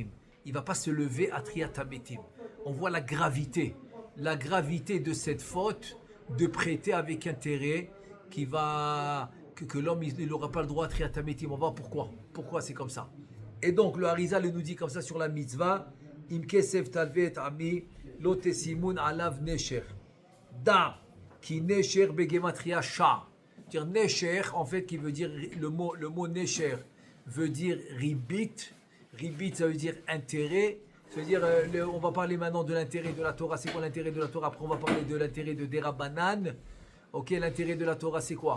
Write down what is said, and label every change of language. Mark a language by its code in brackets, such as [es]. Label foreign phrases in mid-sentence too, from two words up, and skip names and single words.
[fr] Il va pas se lever à [he] תחיית המתים. [fr] On voit la gravité de cette faute de prêter avec intérêt, que l'homme il n'aura pas le droit à [he] תחיית המתים. [fr] On va voir pourquoi c'est comme ça. Et donc le Harizal nous dit comme ça sur la mitzvah, [he] אם כסף תלוה עמי לא תשימון עליו נשך דע כי נשך בגימטריא שע. [fr] Dire nesher, en fait, qui veut dire le mot nesher veut dire ribit. Ça veut dire intérêt. Ça veut dire, on va parler maintenant de l'intérêt de la Torah. C'est quoi l'intérêt de la Torah? Après, on va parler de l'intérêt de Derabanan. Ok, l'intérêt de la Torah, c'est quoi?